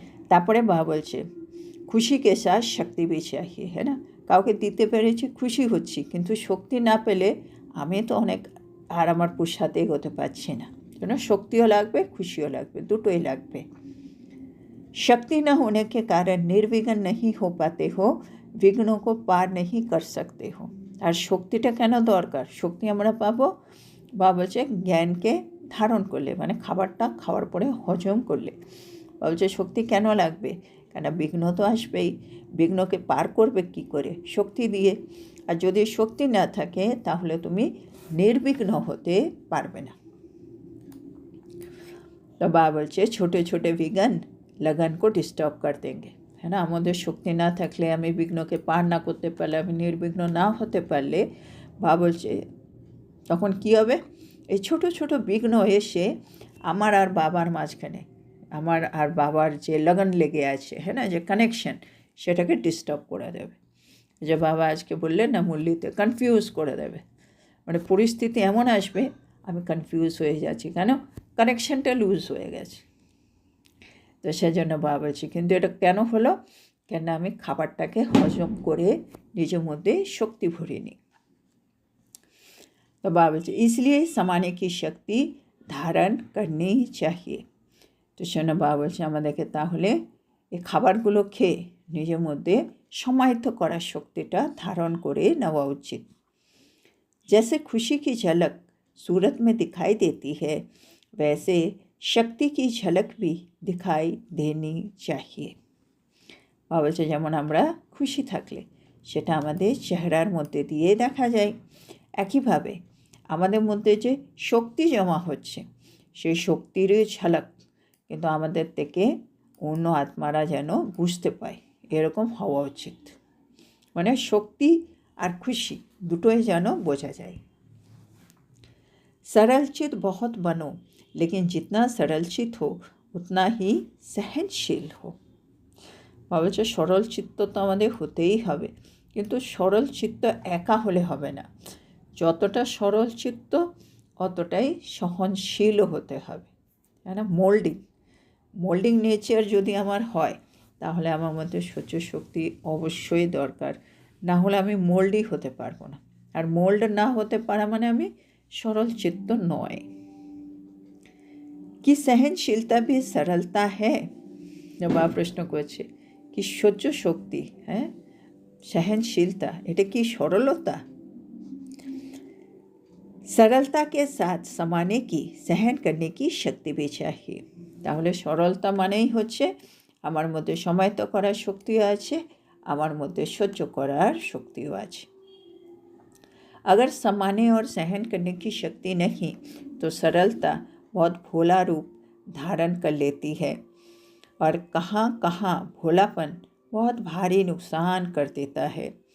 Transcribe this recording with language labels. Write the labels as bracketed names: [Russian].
[Bangla] তারপরে বা বলছে [Hindi] খুশি কে সাথ শক্তি भी चाहिए, है ना। [Bangla] কাউকে দিতে পেরেছি খুশি হচ্ছি, কিন্তু শক্তি না পেলে আমি তো অনেক আর আমার পুরুষার্থে এগোতে পারছি না, কেন শক্তিও লাগবে খুশিও লাগবে, দুটোই লাগবে। [Hindi] शक्ति न होने के कारण निर्विघ्न नहीं हो पाते हो, विघ्नों को पार नहीं कर सकते हो। [Bangla] আর শক্তিটা কেন দরকার? শক্তি আমরা পাবো বা বলছে জ্ঞানকে ধারণ করলে, মানে খাবারটা খাওয়ার পরে হজম করলে। বা বলছে শক্তি কেন লাগবে? কেন বিঘ্ন তো আসবেই, বিঘ্নকে পার করবে কি করে? শক্তি দিয়ে। আর যদি শক্তি না থাকে তাহলে তুমি নির্বিঘ্ন হতে পারবে না। তো বাবা বলছে [Hindi] ছোটে ছোটে বিঘ্ন लगन को डिस्टर्ब कर देंगे, है ना। [Bangla] আমাদের শক্তি না থাকলে, আমি বিঘ্নকে পার না করতে পারলে, আমি নির্বিঘ্ন না হতে পারলে, বাবা বলছে তখন কী হবে? এই ছোট ছোট বিঘ্ন এসে আমার আর বাবার মাঝখানে, আমার আর বাবার যে লগন লেগে আছে, হ্যাঁ না, যে কানেকশন, সেটাকে ডিস্টার্ব করে দেবে। যে বাবা আজকে বললেন না মুরলিতে, কনফিউজ করে দেবে, মানে পরিস্থিতি এমন আসবে আমি কনফিউজ হয়ে যাচ্ছি, কেন কানেকশনটা লুজ হয়ে গেছে। তো সেজন্য বাবা বলছি, কিন্তু এটা কেন হলো? কেন আমি খাবারটাকে হজম করে নিজের মধ্যে শক্তি ভরে নিই। তো বাবা বলছে [Hindi] इसलिए समाने की शक्ति ধারণ करनी चाहिए। [Bangla] তো সেজন্য বাবা বলছে আমাদেরকে তাহলে এই খাবারগুলো খেয়ে নিজের মধ্যে সমাহিত করার শক্তিটা ধারণ করে নেওয়া উচিত। [Hindi] जैसे खुशी की झलक सूरत में दिखाई देती है, वैसे शक्ति की झलक भी दिखाई देनी चाहिए। [Bangla] বাবা বলছে যেমন আমরা খুশি থাকলে সেটা আমাদের চেহারার মধ্যে দিয়ে দেখা যায়, একইভাবে আমাদের মধ্যে যে শক্তি জমা হচ্ছে সেই শক্তির ঝলক কিন্তু আমাদের থেকে অন্য আত্মারা যেন বুঝতে পায়, এরকম হওয়া উচিত। মানে শক্তি আর খুশি দুটোই যেন বোঝা যায়। [Hindi] सरल चित बहुत बनो, लेकिन जितना सरल चित हो उतना ही सहनशील हो। [Bangla] ভাবছে সরল চিত্ত তো আমাদের হতেই হবে, কিন্তু সরল চিত্ত একা হলে হবে না, যতটা সরল চিত্ত অতটাই সহনশীলও হতে হবে, তাই না। মোল্ডিং নেচার যদি আমার হয় তাহলে আমার মধ্যে সহ্য শক্তি অবশ্যই দরকার, না হলে আমি মোল্ডই হতে পারবো না। আর মোল্ড না হতে পারা মানে আমি সরল চিত্ত নয়। [Hindi] কি সহনশীলতা भी सरलता है? [Bangla] বাবা প্রশ্ন করছে কি সহ্য শক্তি, হ্যাঁ, সহনশীলতা, এটা কি সরলতা? [Hindi] सरलता के साथ समाने की, सहन करने की शक्ति भी चाहिए। [Bangla] তাহলে সরলতা মানেই হচ্ছে আমার মধ্যে সমাহিত করার শক্তিও আছে, আমার মধ্যে সহ্য করার শক্তিও আছে। [Hindi] अगर समाने और सहन करने की शक्ति नहीं तो सरलता बहुत भोला रूप धारण कर लेती है, और कहाँ कहाँ भोलापन बहुत भारी नुकसान कर देता है।